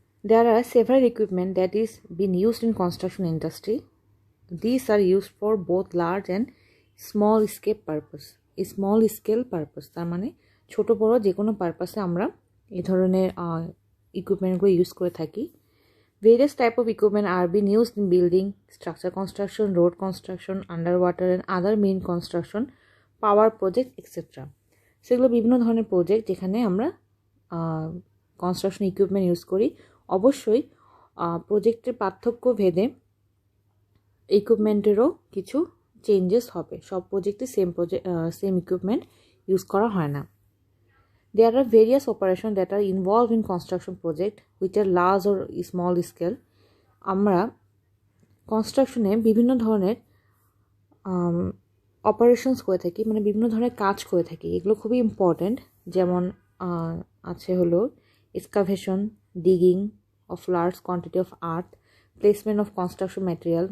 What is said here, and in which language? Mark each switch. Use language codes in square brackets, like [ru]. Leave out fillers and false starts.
[en] There are several equipment that is being used in construction industry. These are used for both large and small scale purpose. Small scale purpose [bn] তার মানে ছোট বড় যে কোনো পারপাসে আমরা এই ধরনের ইকুইপমেন্টগুলো ইউজ করে থাকি। [en] Various type of equipment are being used in building, structure construction, road construction, underwater and other main construction, power project, etc. [bn] সেগুলো বিভিন্ন ধরনের প্রজেক্ট যেখানে আমরা কনস্ট্রাকশন ইকুইপমেন্ট ইউজ করি। অবশ্যই প্রজেক্টের পার্থক্য ভেদে ইকুইপমেন্টেরও কিছু চেঞ্জেস হবে। সব প্রজেক্টে সেম ইকুইপমেন্ট ইউজ করা হয় না। [en] There are various operations that are involved in construction project which are large or small scale. [bn] আমরা কনস্ট্রাকশনে বিভিন্ন ধরনের অপারেশনস করে থাকি, মানে বিভিন্ন ধরনের কাজ করে থাকি। এগুলো খুবই ইম্পর্ট্যান্ট। যেমন আছে হলো [en] Excavation, digging of large quantity of earth, placement of construction material.